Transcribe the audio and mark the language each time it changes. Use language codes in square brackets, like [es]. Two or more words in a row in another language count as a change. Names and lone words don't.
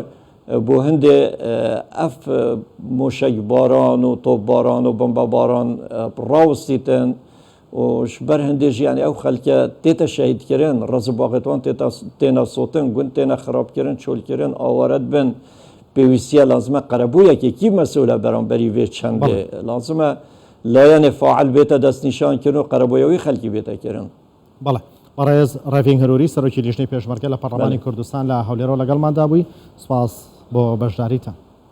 [ku] bo hindê ev moşekbaran û topbaran û bombebaran rawistîtin û ji ber hindê jî yani ew xelke tête şehîdkirin rezibaqê wan têne sotin gund têne xirabkirin çolkirin aware dibin pêwîstiye lazim e qerebûyekê kî mesul e beramberî vê çendê lazim e layanê fail bête destnîşankirin û qerebûya wî xelkî bête kirin. [ckb] بەڵێ بەڕێز ڕێڤین هەروری سەرۆکی لیژنەی پێشمەرگە لە پەرلەمانی کوردستان لە هەولێرەوە لەگەڵماندا بووی. سوپاس بۆ بەشداریتان.